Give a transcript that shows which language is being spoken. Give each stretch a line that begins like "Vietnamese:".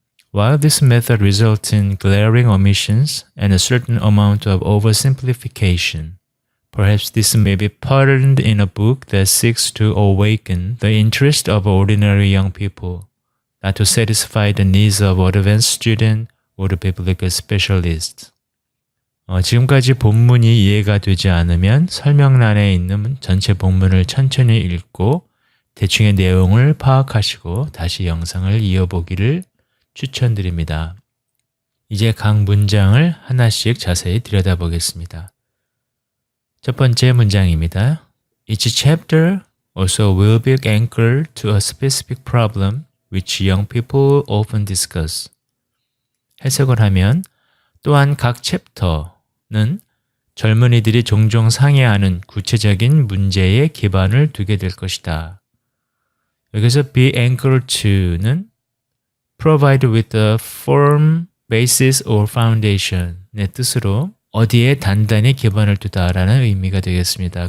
English: While this method results in glaring omissions and a certain amount of oversimplification, perhaps this may be pardoned in a book that seeks to awaken the interest of ordinary young people, not to satisfy the needs of advanced student or the biblical specialist.
Korean: 지금까지 본문이 이해가 되지 않으면 설명란에 있는 전체 본문을 천천히 읽고 대충의 내용을 파악하시고 다시 영상을 이어보기를 추천드립니다. 이제 각 문장을 하나씩 자세히 들여다보겠습니다. 첫 번째 문장입니다.
English: Each chapter also will be anchored to a specific problem which young people often discuss.
Korean: 해석을 하면 또한 각 챕터는 젊은이들이 종종 상의하는 구체적인 문제에 기반을 두게 될 것이다. 여기서
English: be anchored to
Korean: 는
English: provide with a firm basis or foundation
Korean: 의 뜻으로 어디에 단단히 기반을 두다라는 의미가 되겠습니다.